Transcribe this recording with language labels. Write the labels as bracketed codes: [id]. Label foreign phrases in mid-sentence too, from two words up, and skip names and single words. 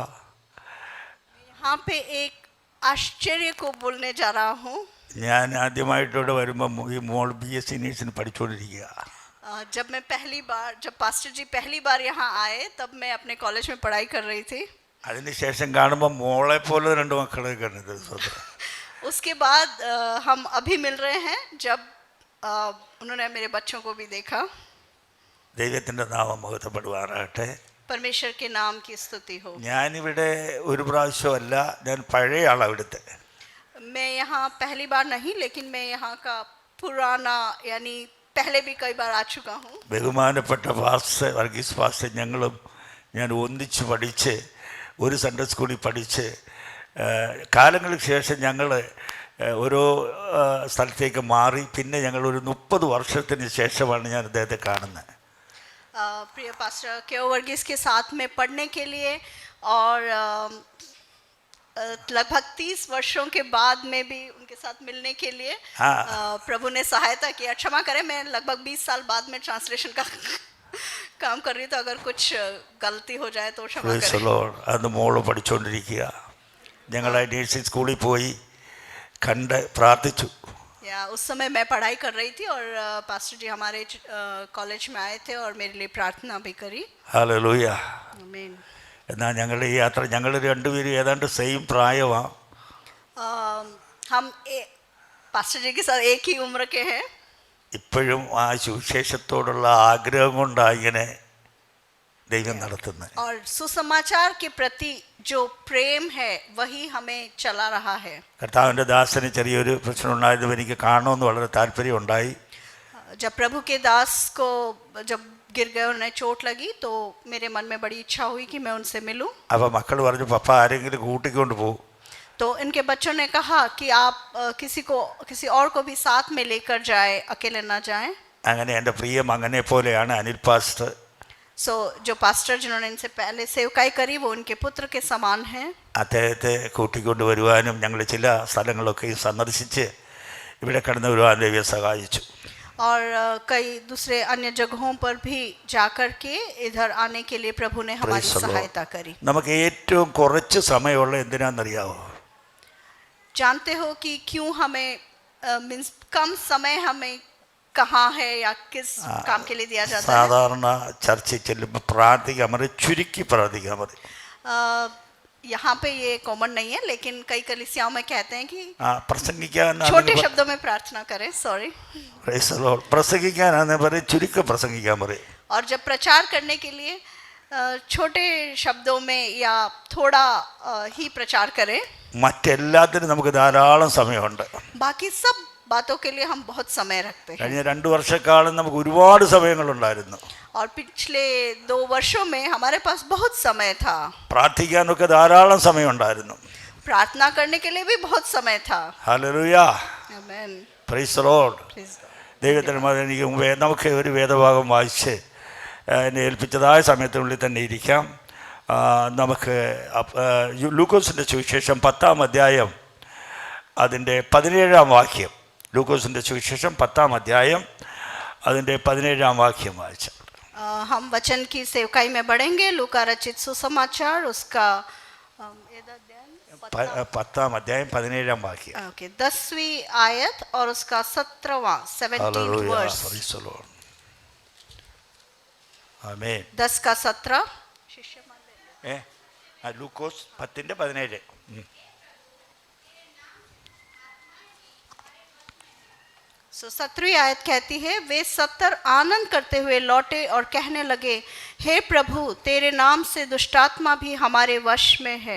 [hi] यहाँ पे एक आश्चर्य को बोलने जा रहा हूँ। [ml] ഞാൻ ആദ്യമായിട്ടോടെ വരുമ്പോൾ ഈ മോൾ BSc നേഴ്സിന് പഠിച്ചുകൊണ്ടിരിക്കുക. [hi] जब पास्टर जी पहली बार यहाँ आए तब मैं अपने कॉलेज में पढ़ाई कर रही थी। [ml] അതിനുശേഷം കാണുമ്പോൾ മോളെ പോലെ 2 മക്കളെ കണ്ടത്. [hi] उसके बाद हम अभी मिल रहे हैं, जब उन्होंने मेरे बच्चों को भी देखा। [ml] ദൈവത്തിൻ്റെ നാമം മഹത്വപ്പെടുവാറാകട്ടെ. [hi] परमेश्वर के नाम की स्तुति हो। [ml] ഞാനിവിടെ ഒരു പ്രാവശ്യമല്ല, ഞാൻ പഴയ ആളാണ് ഇവിടുത്തെ. [hi] मैं यहाँ पहली बार नहीं, लेकिन मैं यहाँ का पुराना, यानी पहले भी कई बार आ चुका हूँ। [ml] ബഹുമാനപ്പെട്ട പാസ്റ്റർ വർഗീസ് പാസ്റ്റർ ഞാൻ ഒന്നിച്ച് പഠിച്ച് ഒരു സൺഡേ സ്കൂളിൽ പഠിച്ച് കാലങ്ങൾക്ക് ശേഷം ഞങ്ങൾ ഓരോ സ്ഥലത്തേക്ക് മാറി. പിന്നെ ഞങ്ങൾ ഒരു 30 വർഷത്തിന് ശേഷമാണ് ഞാൻ അദ്ദേഹത്തെ കാണുന്നത്. [hi] प्रिय पास्टर केओ वर्गीस के साथ में पढ़ने के लिए, और लगभग 30 वर्षों के बाद में भी उनके साथ मिलने के लिए प्रभु ने सहायता किया। क्षमा करें, मैं लगभग 20 साल बाद में ट्रांसलेशन का काम कर रही हूँ, तो अगर कुछ गलती हो जाए तो क्षमा करें। [ml] അന്ന് മോള് പഠിച്ചുകൊണ്ടിരിക്കുക. ഞങ്ങൾ നേഴ്സിംഗ് സ്കൂളിൽ പോയി കണ്ട് പ്രാർത്ഥിച്ചു. [hi] या उस समय मैं पढ़ाई कर रही थी, और पास्टर जी हमारे कॉलेज में आए थे और मेरे लिए प्रार्थना भी करी। [ml] ഹല്ലേലൂയ. [hi] आमीन। [ml] എന്നാൽ ഞങ്ങളുടെ ഈ യാത്ര, ഞങ്ങൾ രണ്ടുപേരും ഏതാണ്ട് സെയിം പ്രായമാണ്. [hi] हम पास्टर जी के साथ एक ही उम्र के हैं। [ml] ഇപ്പോഴും ആ സുവിശേഷത്തോടുള്ള ആഗ്രഹം കൊണ്ടാണ് ഇങ്ങനെ ദൈവം നടത്തുന്നത്. [hi] और सुसमाचार के प्रति जो प्रेम है वही हमें चला रहा है। [ml] കർത്താവിൻ്റെ ദാസന് ചെറിയൊരു പ്രശ്നം ഉണ്ടായതും എനിക്ക് കാണണമെന്ന് വളരെ താല്പര്യമുണ്ടായി. [hi] जब प्रभु के दास को जब गिर गए, उन्हें चोट लगी, तो मेरे मन में बड़ी इच्छा हुई कि मैं उनसे मिलूं। [ml] അപ്പോൾ മക്കൾ പറഞ്ഞു, പപ്പ ആരെങ്കിലും കൂട്ടിക്കൊണ്ട് പോകും. [hi] तो इनके बच्चों ने कहा कि आप किसी और को भी साथ में लेकर जाए, अकेले ना जाएं। [ml] അങ്ങനെ എൻ്റെ പ്രിയ മകനെ പോലെയാണ് അനിൽ പാസ്റ്റർ. [hi] सो जो पास्टर जिन्होंने इनसे पहले सेवकाई करी, वो उनके पुत्र के समान हैं। [ml] അദ്ദേഹത്തെ കൂട്ടിക്കൊണ്ട് വരുവാനും ഞങ്ങൾ ചില സ്ഥലങ്ങളൊക്കെ സന്ദർശിച്ച് ഇവിടെ കടന്നു വരുവാൻ ദൈവം സഹായിച്ചു. [hi] और कई दूसरे अन्य जगहों पर भी जाकर के इधर आने के लिए प्रभु ने हमारी सहायता करी। [ml] നമുക്ക് ഏറ്റവും കുറച്ച് സമയമുള്ള എന്തിനാണെന്നറിയാമോ? [hi] जानते हो कि क्यों हमें मीन्स कम समय हमें कहाँ है या किस काम के लिए दिया जाता है? [ml] സാധാരണ ചർച്ചയിൽ ചെല്ലുമ്പോൾ പ്രാർത്ഥിക്കാൻ മതി, ചുരുക്കി പ്രാർത്ഥിക്കാൻ മതി. [hi] यहाँ पे ये कॉमन नहीं है, लेकिन कई कलीसियाओं में कहते हैं कि [ml] പ്രസംഗിക്കാൻ [hi] छोटे शब्दों में प्रार्थना करें। सॉरी, [ml] പ്രസംഗിക്കാനാന്ന് പറയും, ചുരുക്കം പ്രസംഗിക്കാൻ പറയും. [hi] और जब प्रचार करने के लिए छोटे शब्दों में या थोड़ा ही प्रचार करें। [ml] മറ്റെല്ലാത്തിനും നമുക്ക് ധാരാളം സമയമുണ്ട്. [hi] बाकी सब बातों के लिए हम बहुत समय रखते हैं। [ml] കഴിഞ്ഞ 2 വർഷക്കാലം നമുക്ക് ഒരുപാട് സമയങ്ങളുണ്ടായിരുന്നു. [hi] और पिछले 2 वर्षों में हमारे पास बहुत समय था। [ml] പ്രാർത്ഥിക്കാനൊക്കെ ധാരാളം സമയമുണ്ടായിരുന്നു. [hi] प्रार्थना करने के लिए भी बहुत समय था। [ml] ഹല്ലേലൂയ. [hi] आमीन। [en] Praise the Lord. Praise God. [ml] ദൈവത്തിന് എനിക്ക് നമുക്ക് ഒരു വേദഭാഗം വായിച്ച് എന്നെ ഏൽപ്പിച്ചതായ സമയത്തിനുള്ളിൽ തന്നെ ഇരിക്കാം. നമുക്ക് ലൂക്കോസിൻ്റെ സുവിശേഷം 10-ാം അധ്യായം അതിൻ്റെ 17-ാം വാക്യം. ലൂക്കോസിൻ്റെ സുവിശേഷം 10-ാം അധ്യായം അതിൻ്റെ 17-ാം വാക്യം വായിച്ചു. [hi] हम वचन की सेवकाई में बढ़ेंगे. लूका रचित सुसमाचार उसका [ml] 10-ാം അധ്യായം 17-ാം വാക്യം. [hi] ओके 10वीं आयत और उसका 17वां 17th वर्स. [ml] ആമേൻ. [hi] 10 का 17 [ml] ലൂക്കോസ് 10:17. [hi] सो 17वीं आयत कहती है, वे 70 आनंद करते हुए लौटे और कहने लगे, हे प्रभु तेरे नाम से दुष्टात्मा भी हमारे वश में है.